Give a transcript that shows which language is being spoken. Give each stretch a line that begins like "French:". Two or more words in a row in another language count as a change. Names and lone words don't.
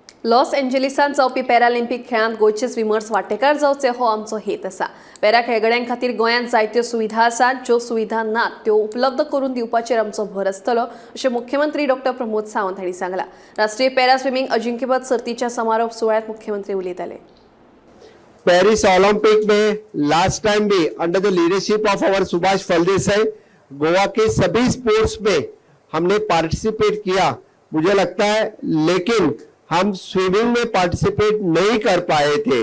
Konkani: लॉस एंजेलिसान जावपी पॅरालिंपिक खेळांत गोंयचे स्विमर्स वांटेकार जावचे हो आमचो हेत आसा। पॅरा खेळगड्यां खातीर गोंयांत जायत्यो सुविधा आसात, ज्यो सुविधा नात त्यो उपलब्ध करून दिवपाचेर आमचो भर आसतलो, अशें मुख्यमंत्री डॉ. प्रमोद सावंत हांणी सांगलां। राष्ट्रीय पॅरा स्विमींग अजिंक्यपद सर्तीच्या समारोप सुवाळ्यात मुख्यमंत्री उलयताले।
Hindi: पेरिस ओलंपिक में
English: last time
Hindi: भी
English: under the leadership of our
Hindi: सुभाष फलदेसाई गोवा के सभी स्पोर्ट्स में हमने पार्टिसिपेट किया, मुझे लगता है, लेकिन हम स्विमिंग में पार्टिसिपेट नहीं कर पाए थे।